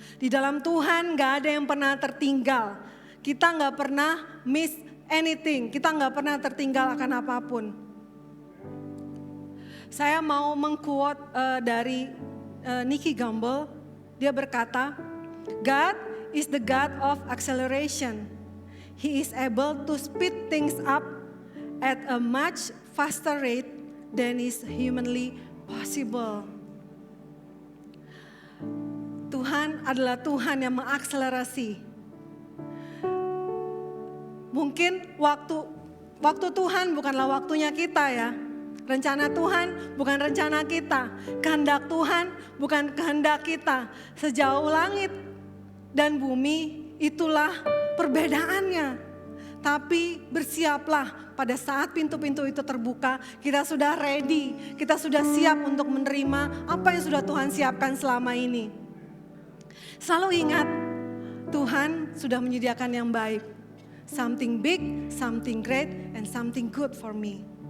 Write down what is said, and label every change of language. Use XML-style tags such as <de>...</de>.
<id>Di dalam Tuhan gak ada yang pernah tertinggal. Kita gak pernah</id> <en>miss anything.</en> <id>Kita gak pernah tertinggal akan apapun. Saya mau mengquote dari Nicky Gumbel. Dia berkata,</id> <en>God is the God of acceleration. He is able to speed things up at a much faster rate than is humanly possible.</en> <id>Tuhan adalah Tuhan yang mengakselerasi. Mungkin waktu Tuhan bukanlah waktunya kita ya. Rencana Tuhan bukan rencana kita. Kehendak Tuhan bukan kehendak kita. Sejauh langit dan bumi itulah perbedaannya. Tapi bersiaplah pada saat pintu-pintu itu terbuka. Kita sudah ready. Kita sudah siap untuk menerima apa yang sudah Tuhan siapkan selama ini. Selalu ingat, Tuhan sudah menyediakan yang baik.</id> <en>Something big, something great, and something good for me.</en>